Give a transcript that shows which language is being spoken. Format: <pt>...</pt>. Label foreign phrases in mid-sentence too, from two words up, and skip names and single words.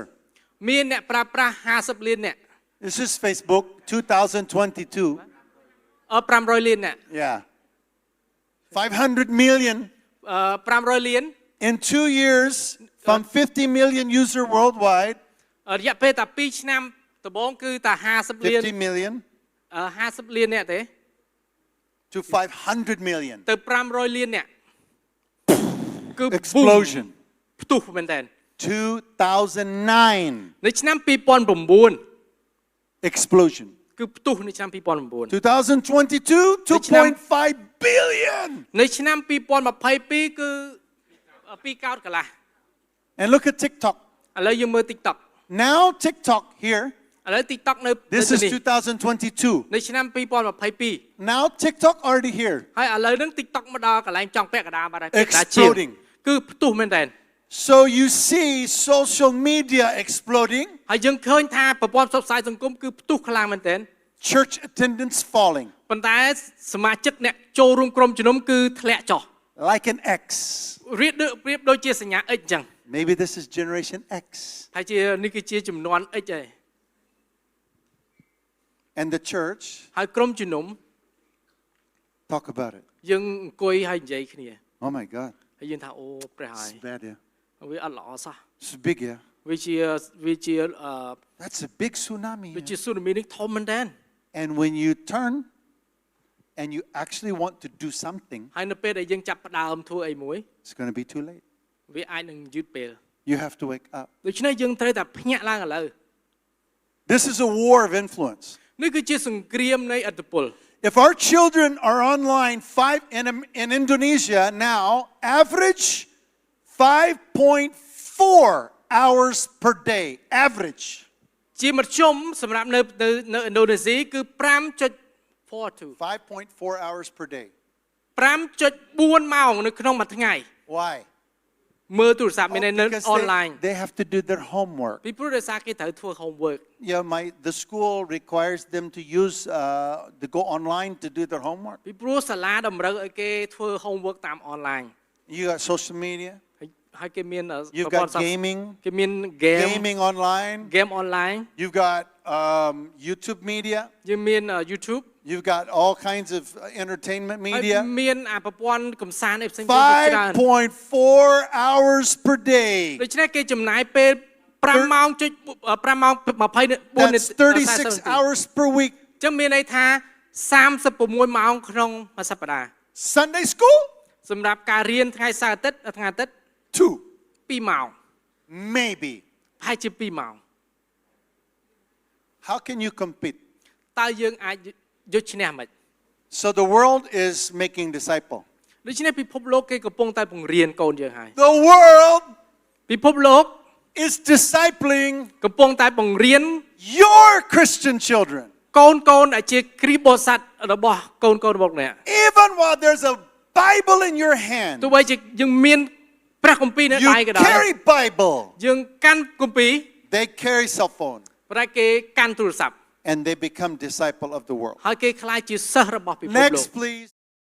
<km>មានអ្នកប្រើប្រាស់50លានអ្នក</km> <en>This is Facebook 2022.</en> <km>500 លានអ្នក</km> <en>Yeah. 500 million</en> <km>500លាន</km> <en>in 2 years from 50 million user worldwide.</en> <km>រយៈពេលតែ2ឆ្នាំដំបូងគឺតែ50លាន</km> <en>50 million</en> <km>50លានអ្នកទេ</km> <en>to 500 million.</en> <km>ទៅ500លានអ្នកគឺ</km> <en>Explosion.</en> <km>ផ្ទុះមែនតើ</km> <en>2009.</en> <km>នៅឆ្នាំ2009</km> <en>Explosion.</en> <km>គឺផ្ទុះនៅឆ្នាំ2009</km> <en>2022, 2.5 billion.</en> <km>នៅឆ្នាំ2022គឺ2កោតកន្លះ</km> <en>And look at TikTok.</en> <km>ឥឡូវយើងមើល TikTok</km> <en>Now TikTok here,</en> <km>ឥឡូវ TikTok នៅ</km> <en>this is</en> <km>នេះ</km> <en>2022.</en> <km>នៅឆ្នាំ2022</km> <en>Now TikTok already here.</en> <km>ហើយឥឡូវហ្នឹង TikTok មកដល់កន្លែងចង់ពាក់កណ្ដាលបាត់ហើយ</km> <en>Exploding.</en> <km>គឺផ្ទុះមែនតើ</km> <en>So you see social media exploding,</en> <km>ហើយយើងឃើញថាប្រព័ន្ធផ្សព្វផ្សាយសង្គមគឺផ្ទុះខ្លាំងមែនតើ</km> <en>church attendance falling,</en> <km>ប៉ុន្តែសមាជិកអ្នកចូលរួមក្រុមជំនុំគឺធ្លាក់ចុះ</km> <en>like an X.</en> <km>រៀបដូចជាសញ្ញា X អញ្ចឹង</km> <en>Maybe this is generation X.</en> <km>ហើយជានេះគឺជាចំនួន X ហើយ</km> <en>And the church</en> <km>ហើយក្រុមជំនុំ</km> <en>talk about it.</en> <km>យើងអង្គុយហើយនិយាយគ្នា</km> <en>Oh my God.</en> <km>ហើយយើងថាអូព្រះហើយ</km> <en>It's bad, yeah.</en> <km>វាអត់ល្អសោះ</km> <en>It's big, yeah.</en> <km>វាជា</km> <en>That's a big tsunami.</en> <km>វាជា</km> <en>Yeah.</en> <km>tsunami នេះធំមែនតើ</km> <en>And when you turn and you actually want to do something,</en> <km>ហើយនៅពេលដែលយើងចាប់ផ្ដើមធ្វើអីមួយ</km> <en>it's going to be too late.</en> <km>វាអាចនឹងយឺតពេល</km> <en>You have to wake up.</en> <km>ដូច្នេះយើងត្រូវតែភ្ញាក់ឡើងឥឡូវ</km> <en>This is a war of influence.</en> <km>នេះគឺជាសង្គ្រាមនៃឥទ្ធិពល</km> <en>If our children are online in Indonesia now, average 5.4 hours per day. Average.</en> <km>ជាមធ្យមសម្រាប់នៅឥណ្ឌូនេស៊ីគឺ 5.42</km> <en>5.4 hours per day.</en> <km>5.4 ម៉ោងនៅក្នុងមួយថ្ងៃ</km> <en>Why?</en> <km>មើលទូរស័ព្ទមាននៅ</km> <en>Because online they have to do their homework.</en> <km>ពីព្រោះដោយសារគេត្រូវធ្វើ homework</km> <en>Yeah, the school requires them to to go online to do their homework.</en> <km>ពីព្រោះសាលាតម្រូវឲ្យគេធ្វើ homework តាម online</km> <en>You got social media.</en> <km>ហើយគេមាន</km> <en>You've got gaming.</en> <km>គេមាន game</km> <en>Gaming online. game online You've got YouTube media.</en> <km>យើងមាន YouTube</km> <en>You've got all kinds of entertainment</en> <km>ហើយ</km> <en>media.</en> <km>មានប្រព័ន្ធកំសាន្តឯផ្សេងៗច្រើន</km> <en>5.4 hours per day.</en> <km>ដូច្នេះគេចំណាយពេល5ម៉ោង5ម៉ោង24</km> <en>That's 36 hours per week.</en> <km>អញ្ចឹងមានន័យថា36ម៉ោងក្នុងមួយសប្តាហ៍</km> <en>Sunday school?</en> <km>សម្រាប់ការរៀនថ្ងៃសៅរ៍អាទិត្យថ្ងៃអាទិត្យ 2ម៉ោង</km> <en>Maybe.</en> <km>ប្រហែលជា2ម៉ោង</km> <en>How can you compete?</en> <km>តើយើងអាចយកឈ្នះមិន</km> <en>So the world is making disciple.</en> <km>ដូច្នេះពិភពលោកគេកំពុងតែបង្រៀនកូនយើងហើយ</km> <en>The world</en> <km>ពិភពលោក</km> <en>is discipling</en> <km>កំពុងតែបង្រៀន</km> <en>your Christian children.</en> <km>កូនដែលជាគ្រីស្ទបរិស័ទរបស់កូនរបស់អ្នក</km> <en>Even while there's a Bible in your hand,</en> <km>ទោះបីជាយើងមានព្រះគម្ពីរនៅដៃក៏ដោយ</km> <en>you carry Bible.</en> <km>យើងកាន់គម្ពីរ</km> <en>They carry cell phone.</en> <km>ប្រែគេកាន់ទូរស័ព្ទ</km> <en>And they become disciple of the world.</en> <km>ហើយគេខ្លាចជាសិស្សរបស់ពិភពលោក</km> <en>Next, please.</en>